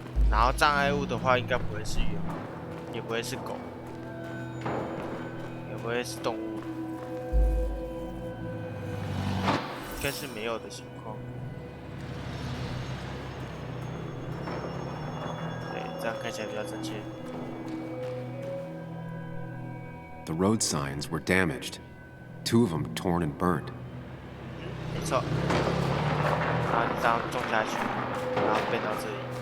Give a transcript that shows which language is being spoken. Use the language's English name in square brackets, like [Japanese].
[Chinese] 然后障碍物的话，应该不会是人，也不会是狗，也不会是动物，应该是没有的情况。对，这样看起来比较正确。 [English] The road signs were damaged. 2 of them torn and burned. [Chinese] 没错。然后你这样种下去，然后变到这里。